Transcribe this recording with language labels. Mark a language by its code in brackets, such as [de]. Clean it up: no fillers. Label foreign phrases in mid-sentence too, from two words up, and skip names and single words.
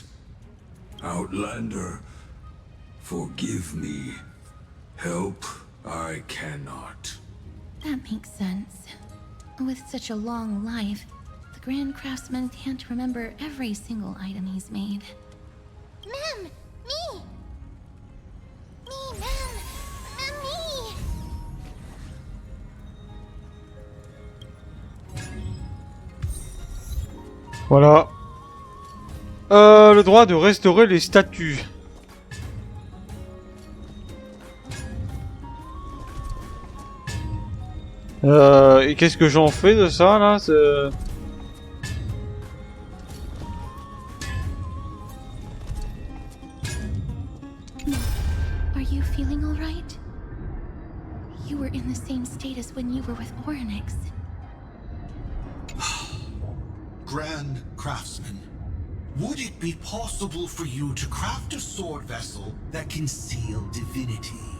[en] Outlander, forgive me. Help I cannot. That makes sense. With such a long life, the Grand Craftsman can't remember every single item he's made. Mem! Me! Me, Mem! Me! [fr] Voilà. le droit de restaurer les statues. Et qu'est-ce que j'en fais de ça là? [en] Are you feeling all right? You were in the same state as when you were with Orynyx. Grand Craftsman, would it be possible for you to craft a sword vessel that can seal divinity?